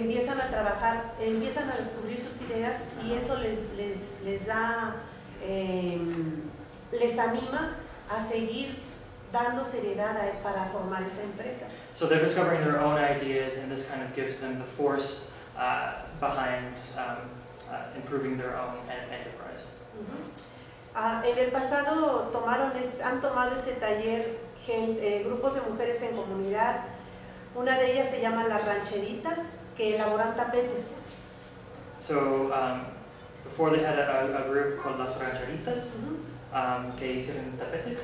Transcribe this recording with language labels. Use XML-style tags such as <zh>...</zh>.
<es>empiezan a trabajar, empiezan a descubrir sus ideas y eso les da, les anima a seguir dando seriedad para formar esa empresa.</es> <en>So they're discovering their own ideas, and this kind of gives them the force behind improving their own enterprise.</en> <es>En el pasado han tomado este taller grupos de mujeres en comunidad. Una de ellas se llama las rancheritas, que elaboran tapetes.</es> <en>So before they had a group called las rancheritas,</en> <es>que hicieron tapetes.</es>